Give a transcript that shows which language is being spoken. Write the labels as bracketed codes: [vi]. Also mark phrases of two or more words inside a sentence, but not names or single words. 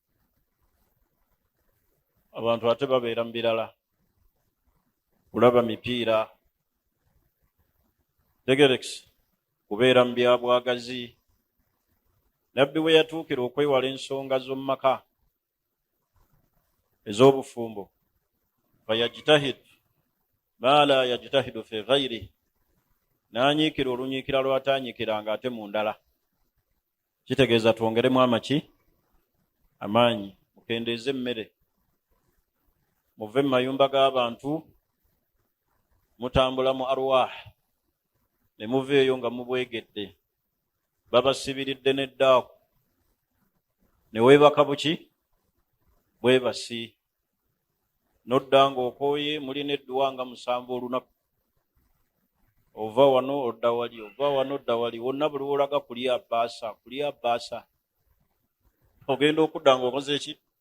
[lg] Abantu ate babeera mu birala, kulaba mipiira, tegerekisi, kubeera mu byabwagazi. Nabbi we yatuukira okwewala ensonga z'omu maka ez'obufumbo, [ar] fayajtahid ma la yajtahidu fi ghayri, [lg] n'anyiikira olunyiikira lw'ataanyiikiranga ate mu ndala. Kitegeeza twongeremu amaanyi, mukendeeze emmere, muve mu mayumba g'abantu, mutambula mu arwah, ne muveeyo nga mubwegedde, babasibiridde n'eddaaku, ne weebaka buki bwebasi, nodda ng'okooye mulina edduwa nga 7 olunaku, ova wano odda wali, ova wano odda wali, wonna buli wolaga kulya bbaasa, ogenda okudda ng'okoze ki?